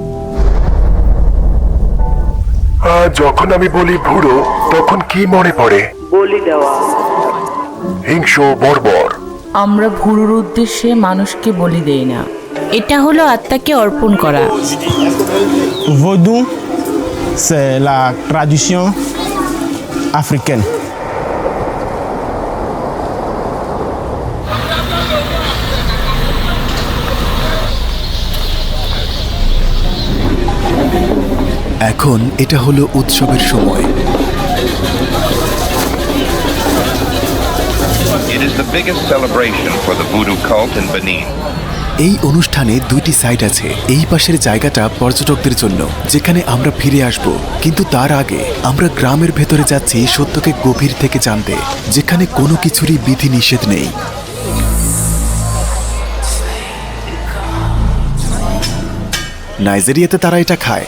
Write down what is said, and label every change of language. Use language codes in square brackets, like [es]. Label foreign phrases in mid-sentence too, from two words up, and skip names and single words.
[bn] যখন আমি বলি বুড়ো, তখন কি মনে পড়ে? বলি দেওয়া। হিংস্র, বর্বর। আমরা ভুরুর উদ্দেশ্যে মানুষকে বলি দেই না। এটা হলো আত্মাকে অর্পণ করা। [fr] Vaudou, c'est la tradition africaine. [bn] এখন এটা হলো উৎসবের সময়। [en] It is the biggest celebration for the voodoo cult in Benin. [bn] এই অনুষ্ঠানে দুইটি সাইড আছে। এই পাশের জায়গাটা পর্যটকদের জন্য, যেখানে আমরা ফিরে আসব। কিন্তু তার আগে আমরা গ্রামের ভেতরে যাচ্ছি সত্যকে গভীর থেকে জানতে, যেখানে কোনো কিছুরই বিধি নিষেধ নেই। নাইজেরিয়াতে তারা এটা খায়।